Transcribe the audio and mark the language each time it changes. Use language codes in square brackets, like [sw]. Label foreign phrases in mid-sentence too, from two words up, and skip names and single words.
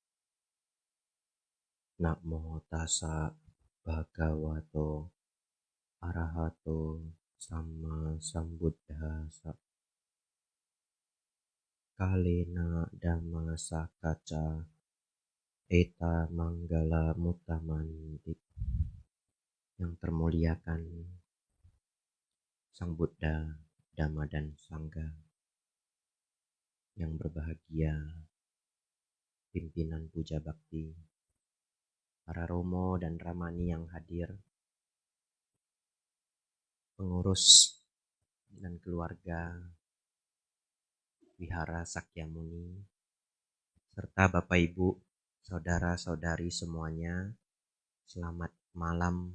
[pi] Namo tassa bhagavato arahato sama sambuddhassa. Kalena dhamma sakacca eta manggala mutamanti. [id] Yang termuliakan Sang Buddha, Dhamma dan Sangha. Yang berbahagia pimpinan puja bakti, para romo dan ramani yang hadir, pengurus dan keluarga Wihara Sakyamuni, serta Bapak Ibu, saudara-saudari semuanya, selamat malam.